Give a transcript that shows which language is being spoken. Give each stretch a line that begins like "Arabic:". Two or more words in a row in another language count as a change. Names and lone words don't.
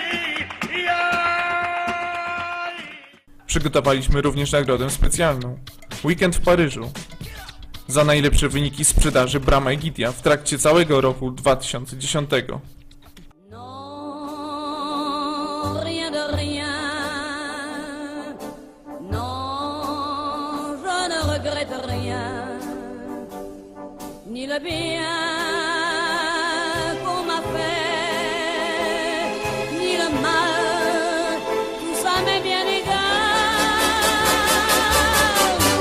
Polish: Przygotowaliśmy również nagrodę specjalną. Weekend w Paryżu. Za najlepsze wyniki sprzedaży bram Egidia w trakcie całego roku 2010.
French: Non, rien de rien. Non, je ne regrette rien. Ni le bien qu'on m'a fait, ni le mal, tout ça m'est bien égal.